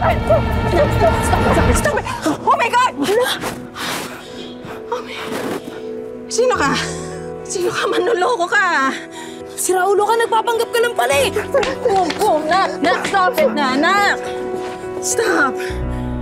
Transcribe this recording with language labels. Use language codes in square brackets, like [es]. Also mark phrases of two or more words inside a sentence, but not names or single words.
[en] Stop it! Oh my God! [tl] Sino ka? Sino ka? Manloloko ka! Si Raulo ka, nagpapanggap ka lang pala eh. Nak! Nak, [en] stop it [tl] na, nak! Stop!